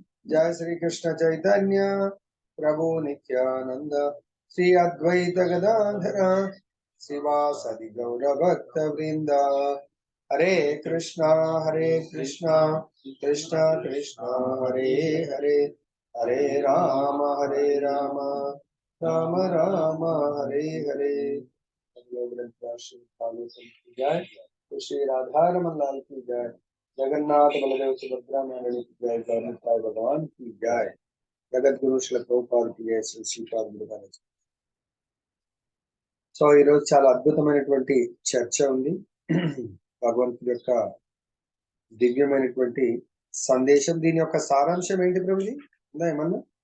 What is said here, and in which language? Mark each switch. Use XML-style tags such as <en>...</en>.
<te>జయ శ్రీ కృష్ణ చైతన్య ప్రభు నిత్యానంద శ్రీ అద్వైత గదాధర శివాసది గౌరభక్త వృంద. హరే కృష్ణ కృష్ణ కృష్ణ హరే హరే హరే రామ రామ రామ హరే హరే.</te> <hi>जय श्री राधा रमन लाल की जय. जगन्नाथ बलदेव सुभद्रा महारानी की जय. गौरताय भगवान की जय. जगत गुरु श्री ప్రభుపాద की जय.</hi> <te>శ్రీ శ్రీపాద గురుగారు. సో ఈరోజు చాలా అద్భుతమైనటువంటి చర్చ ఉంది. భగవంతుడి యొక్క దివ్యమైనటువంటి సందేశం. దీని యొక్క సారాంశం ఏంటి ప్రభుజీ? ఉందా ఏమన్నా?</te>